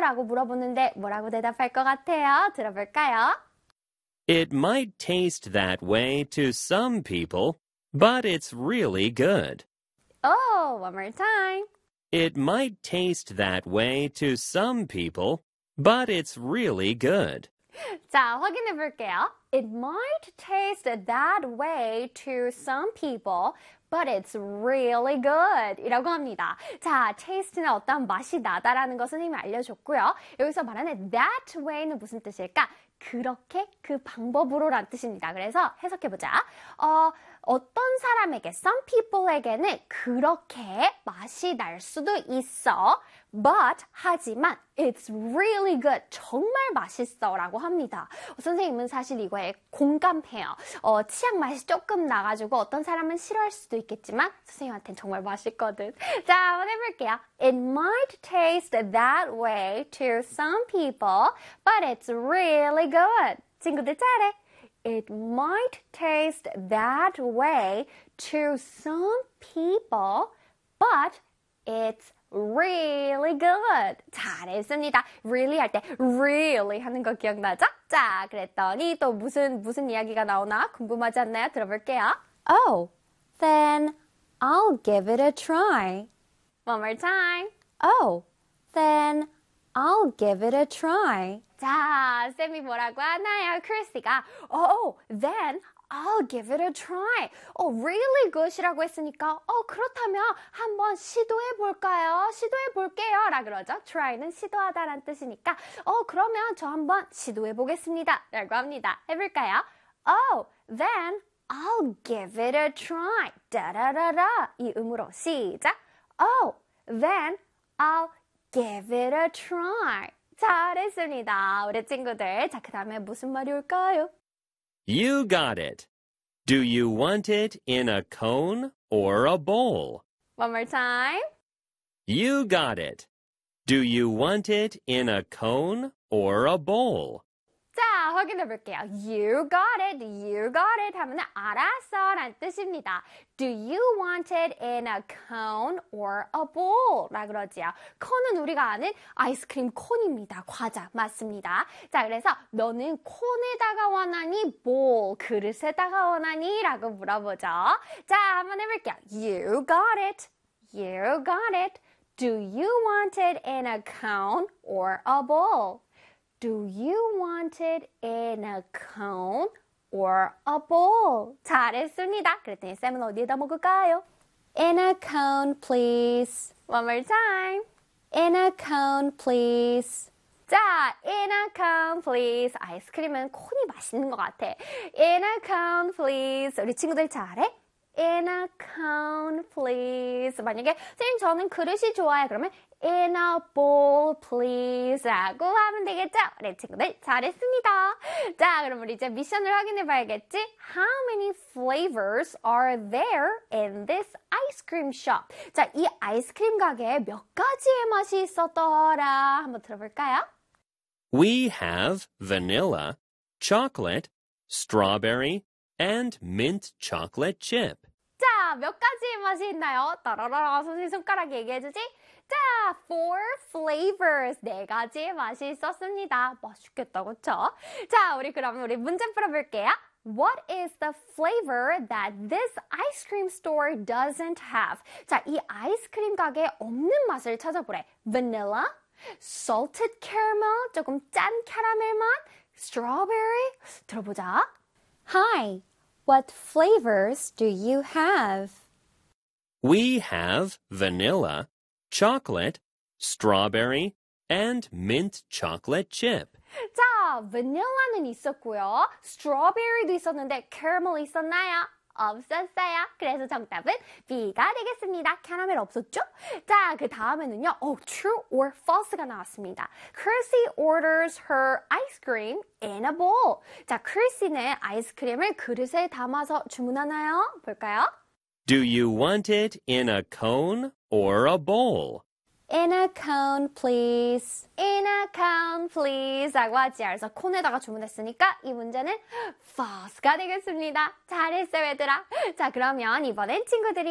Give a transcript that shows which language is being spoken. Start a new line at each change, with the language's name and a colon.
Korean: 라고 물어보는데 뭐라고 대답할 것 같아요? 들어볼까요?
English: It might taste that way to some people, but it's really good. Oh, one more time. It might taste that way to some people, but it's really good.
Korean: 자, 확인해 볼게요.
English: It might taste that way to some people, but it's really good.
Korean: 이라고 합니다. 자, taste는 어떤 맛이 나다라는 것을 이미 알려줬고요. 여기서 말하는
English: that way
Korean: 는 무슨 뜻일까? 그렇게, 그 방법으로란 뜻입니다. 그래서 해석해보자. 어떤 사람에게,
English: some people
Korean: 에게는 그렇게 맛이 날 수도 있어.
English: But,
Korean: 하지만,
English: it's really good.
Korean: 정말 맛있어. 라고 합니다. 선생님은 사실 이거에 공감해요. 치약 맛이 조금 나가지고 어떤 사람은 싫어할 수도 있겠지만, 선생님한테는 정말 맛있거든. 자, 한번 해볼게요.
English: It might taste that way to some people, but it's really good.
Korean: 친구들 잘해.
English: It might taste that way to some people, but it's really good.
Korean: 잘했습니다. Really 할 때 really 하는 거 기억나죠? 자, 그랬더니 또 무슨 이야기가 나오나 궁금하지 않나요? 들어볼게요.
English: Oh, then I'll give it a try. One more time. Oh, then I'll give it a try.
Korean: 자, 쌤이 뭐라고 하나요? 크리스티가
English: Oh, then I'll give it a try. Oh, really good
Korean: 이라고 했으니까 그렇다면 한번 시도해볼까요? 시도해볼게요. 라 그러죠. try는 시도하다라는 뜻이니까 그러면 저 한번 시도해보겠습니다. 라고 합니다. 해볼까요?
English: Oh, then I'll give it a try.
Korean: 따라라라 이 음으로 시작.
English: Oh, then I'll give it a try.
Korean: 잘했습니다. 우리 친구들. 자, 그 다음에 무슨 말이 올까요?
English: You got it. Do you want it in a cone or a bowl? One more time. You got it. Do you want it in a cone or a bowl?
Korean: 자, 확인해 볼게요.
English: You got it. You got it.
Korean: 하면 알았어 라는 뜻입니다.
English: Do you want it in a cone or a bowl?
Korean: 라 그러지요. 콘은 우리가 아는 아이스크림 콘입니다. 과자 맞습니다. 자, 그래서 너는 콘에다가 원하니 bowl, 그릇에다가 원하니? 라고 물어보죠. 자, 한번 해볼게요.
English: You got it. You got it. Do you want it in a cone or a bowl? Do you want it in a cone or a bowl?
Korean: 잘했습니다. 그랬더니 쌤은 어디에다 먹을까요?
English: In a cone, please. One more time. In a cone, please. 자, in a cone, please.
Korean: 아이스크림은 콘이 맛있는 것 같아.
English: In a cone, please.
Korean: 우리 친구들 잘해?
English: In a cone, please.
Korean: 만약에 선생님 저는 그릇이 좋아요. 그러면
English: In a bowl, please.
Korean: 라고 하면 되겠죠? 우리 친구들 잘했습니다. 자, 그럼 우리 이제 미션을 확인해 봐야겠지?
English: How many flavors are there in this ice cream shop?
Korean: 자, 이 아이스크림 가게에 몇 가지의 맛이 있었더라? 한번 들어볼까요?
English: We have vanilla, chocolate, strawberry, and mint chocolate chip.
Korean: 자, 몇 가지의 맛이 있나요? 따라라라, 선생님 손가락 얘기해 주지?
English: 자, four flavors.
Korean: 네 가지의 맛이 있었습니다. 맛있겠다, 그쵸? 자, 우리 그러면 우리 문제 풀어볼게요.
English: What is the flavor that this ice cream store doesn't have?
Korean: 자, 이 아이스크림 가게에 없는 맛을 찾아보래.
English: Vanilla? Salted caramel?
Korean: 조금 짠 캐러멜 맛?
English: Strawberry?
Korean: 들어보자.
English: Hi, what flavors do you have? We have vanilla, chocolate, strawberry, and mint chocolate chip.
Korean: 자, 바닐라는 있었고요. 스트로베리도 있었는데 캐러멜 있었나요? 없었어요. 그래서 정답은 B가 되겠습니다. 캐러멜 없었죠? 자, 그 다음에는요.
English: True or false
Korean: 가 나왔습니다.
English: Chrissy orders her ice cream in a bowl.
Korean: 자, Chrissy는 아이스크림을 그릇에 담아서 주문하나요? 볼까요?
English: Do you want it in a cone or a bowl? In a cone, please. In a cone, please.
Korean: 라고 하지. 그래서 콘에다가 주문했으니까 이 문제는 false가 되겠습니다. 잘했어, 얘들아. 자, 그러면 이번엔 친구들이